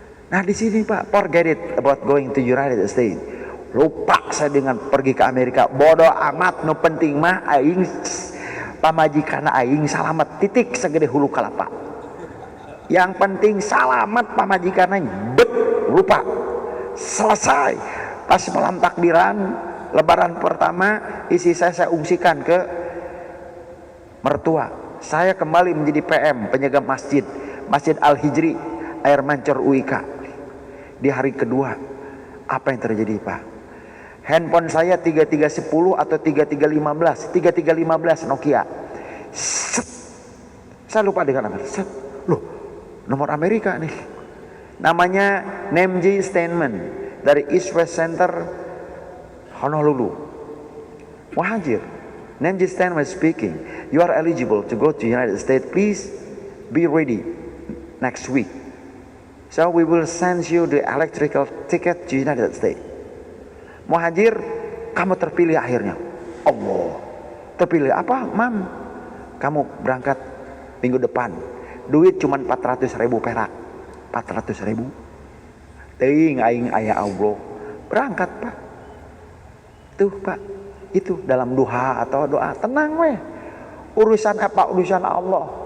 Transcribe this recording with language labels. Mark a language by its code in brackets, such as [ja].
[id] Nah di sini Pak, [en] forget it about going to United States. [id] Lupa saya dengan pergi ke Amerika. [su] Bodoh amat, no penting mah aing pamajikan aing salamet, titik segede hulu kelapa. [id] Yang penting [su] salamet pamajikan aing, [id] lupa. Selesai. Pas malam takbiran lebaran pertama, isi saya ungsikan ke mertua. Saya kembali menjadi PM, penjaga masjid Al-Hijri Air Mancur UIK. Di hari kedua, apa yang terjadi Pak? Handphone saya 3310 atau 3315 Nokia. Set. Saya lupa dengan apa. Set. Loh, nomor Amerika nih. Namanya Namji Statement dari East West Center Honolulu. Muhajir. [en] Namji Statement speaking. You are eligible to go to United States. Please be ready next week. So we will send you the electrical ticket to United States. [id] Muhajir, kamu terpilih akhirnya. Allah, terpilih apa, Mam? Kamu berangkat minggu depan. Duit cuma 400.000 perak. 400.000. [su] Teuing aing aya Allah. [id] Berangkat Pak. Tuh Pak, itu dalam duha atau doa, tenang weh. Urusan apa? Urusan Allah.